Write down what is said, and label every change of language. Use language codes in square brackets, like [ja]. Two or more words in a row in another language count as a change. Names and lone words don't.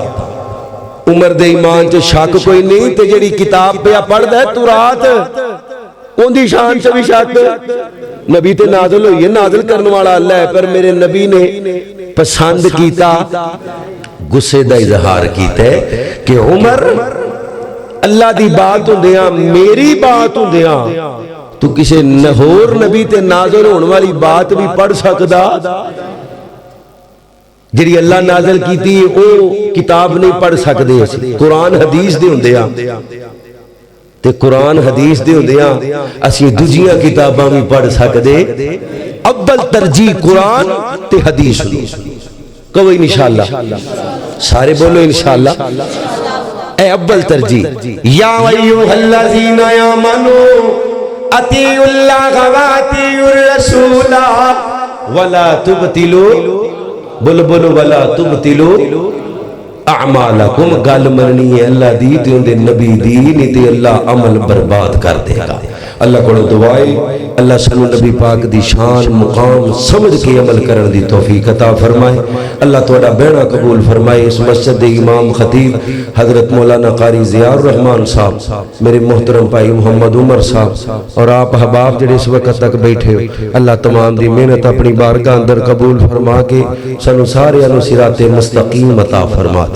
[pa] عمر دے ایمان چ شک کوئی نہیں تے جڑی کتاب پہ پڑھدا ہے تورات اون دی شان چ بھی شک. نبی تے نازل ہوئی ہے نازل کرنے والا اللہ ہے پر میرے نبی نے پسند کیتا غصے دا اظہار کیتا ہے کہ عمر اللہ دی بات ہوندیاں میری بات ہوندیاں تو کسی ہور نبی تے نازل ہونے والی بات بھی پڑھ سکدا. جڑی اللہ نازل کیتی او کتاب نہیں پڑھ سکدے. قرآن حدیث دے ہوندے آ تے قرآن حدیث دے ہوندے آ اسی دوجیاں کتاباں بھی پڑھ سکدے. اول ترجیح قرآن تے حدیث دی. کہو انشاءاللہ سارے بولو انشاءاللہ. اے اول ترجیح. [ar] یا ایھا الذین آمنوا اطیعوا اللہ واطیعوا الرسول ولا تبتلوا بولو ولا تبتلوا اعمالکم. [pa] گل مننی ہے اللہ دی تے اون دے نبی دی نہیں تے اللہ عمل برباد کر دے گا. اللہ کو دعائے اللہ سنو نبی پاک دی شان مقام سمجھ کے عمل کرن دی توفیق عطا فرمائے. اللہ توڑا بہنا قبول فرمائے. اس مسجد دے امام خطیب حضرت مولانا قاری ضیاء الرحمن صاحب میرے محترم بھائی محمد عمر صاحب اور آپ احباب جڑے اس وقت تک بیٹھے ہو اللہ تمام دی محنت اپنی بارگاہ اندر قبول فرما کے سنو سارے انو صراط مستقیم عطا فرما دے.